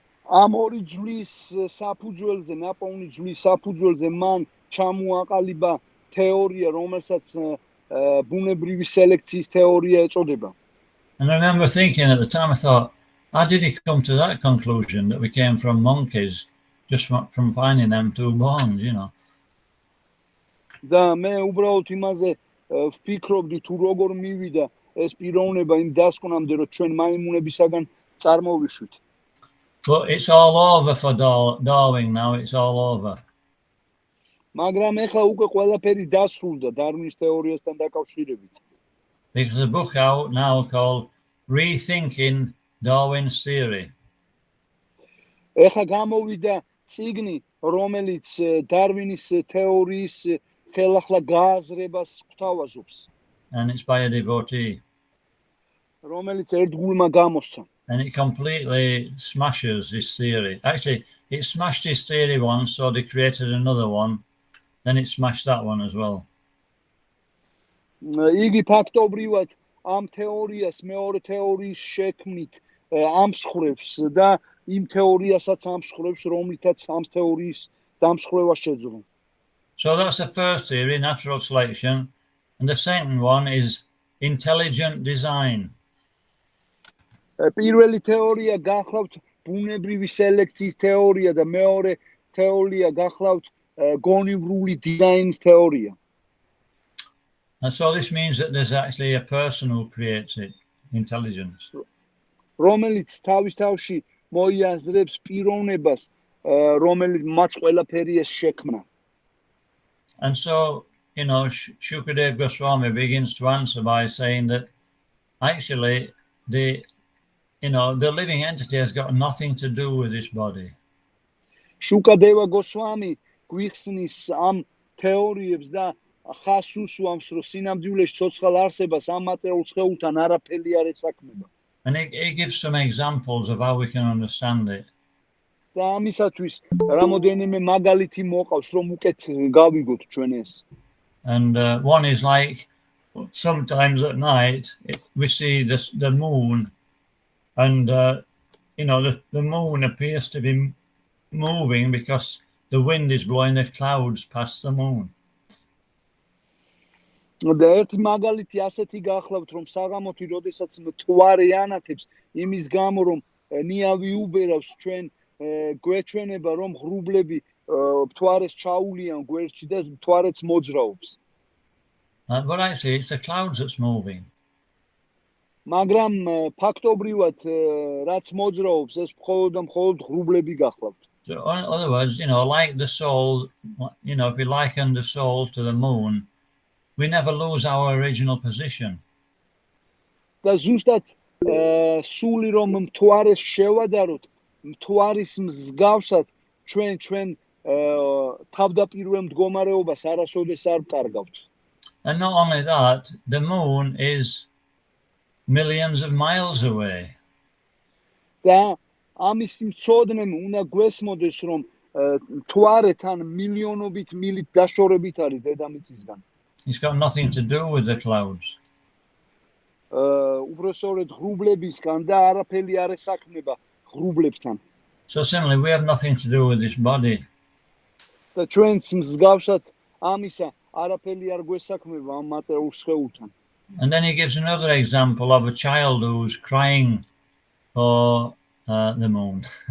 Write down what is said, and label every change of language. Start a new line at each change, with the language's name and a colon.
Georgian: ამ ორი ჯვლის საფუძველზე, ნაპოვნი ჯვლის საფუძველზე მან ჩამოაყალიბა თეორია, რომელსაც ბუნებრივი სელექციის თეორია ეწოდება.
English: And I remember thinking at the time, I thought, how did he come to that conclusion that we came from monkeys just from finding them two bones,
Georgian: და მე უბრალოდ იმაზე ვფიქრობდი თუ როგორ მივიდა ეს პიროვნება იმ დასკვნამდე, რომ ჩვენ მაიმუნებისაგან წარმოვიშვით.
English: But it's all over for Darwin now. It's all over.
Georgian: მაგრამ ეხლა უკვე ყველაფერი დასრულდა დარვინის თეორიასთან დაკავშირებით.
English: There's a book out now called Rethinking Darwin's Theory.
Georgian: ეხლა გამოვიდა წიგნი, რომელიც დარვინის თეორიის ხელახლა გააზრებას გვთავაზობს.
English: And it's by a devotee.
Georgian: რომელიც ერთგულმა გამოსცა.
English: And it completely smashes his theory. Actually, it smashed his theory once, so they created another one. Then it smashed that one as well.
Georgian: იგი ფაქტობრივად ამ თეორიას მეორე თეორიის შექმნით ამსხრევს და იმ თეორიასაც ამსხრევს, რომლითაც ამ თეორიის დამსხრევა შეძლო.
English: So that's the first theory, natural selection, and the second one is intelligent design.
Georgian: პირველი თეორია გახლავთ ბუნებრივი სელექციის თეორია და მეორე თეორია გახლავთ გონივრული დიზაინის თეორია.
English: And so this means that there's actually a person who creates it, intelligence.
Georgian: რომელიც თავის თავში მოიაზრებს პიროვნებას, რომელიც მათ ყველაფერი ეს შექმნა.
English: And so, Shukadeva Goswami begins to answer by saying that actually the living entity has got nothing to do with this body.
Georgian: Shukadeva Goswami გვიხსნის ამ თეორიებს და ხას უსვამს, რომ სინამდვილეში ცოცხალ არსებას ამ მატერიალურ სხეულთან არაფერი არ ესაქმება.
English: And he gives some examples of how we can understand it.
Georgian: და ამისათვის რამოდენიმე მაგალითი მოყავს, რომ უკეთ გავიგოთ ჩვენ ეს.
English: And one is like sometimes at night we see the moon, and the moon appears to be moving because the wind is blowing the clouds past the moon.
Georgian: და ერთი მაგალითი ასეთი გახლავთ, რომ საღამოთი როდესაც მთვარე ანათებს, იმის გამო რომ ნიავი უბერავს, ჩვენ გვეჩვენება რომ ღრუბლები მთვარეს ჩაულიან გვერდში და მთვარეც მოძრაობს.
English: But actually it's the clouds that's moving.
Georgian: მაგრამ ფაქტობრივად რაც მოძრაობს, ეს მხოლოდ და მხოლოდ ღრუბლები გახლავთ.
English: So in other words, like the soul, if we liken the soul to the moon, we never lose our original position.
Georgian: და ზუსტად სული რომ მთვარეს შევადაროთ, მთვარის მსგავსად ჩვენ თავდაპირველ მდგომარეობას არასოდეს არ ვკარგავთ.
English: And not only that, the moon is millions of miles away.
Georgian: და ამის მცოდნემ უნდა გვესმოდეს, რომ მთვარე თან მილიონობით მილით დაშორებით არის დედამიწისგან.
English: It's got nothing to do with the clouds.
Georgian: უბრალოდ ღრუბლებისგან და არაფერი არ ესაქმება ღრუბლებთან.
English: So similarly, we have nothing to do with this body.
Georgian: და ჩვენც მსგავსად ამისა არაფერი არ გვესაქმება ამ მატერიალურ სხეულთან.
English: And then he gives another example of a child who's crying for the moon.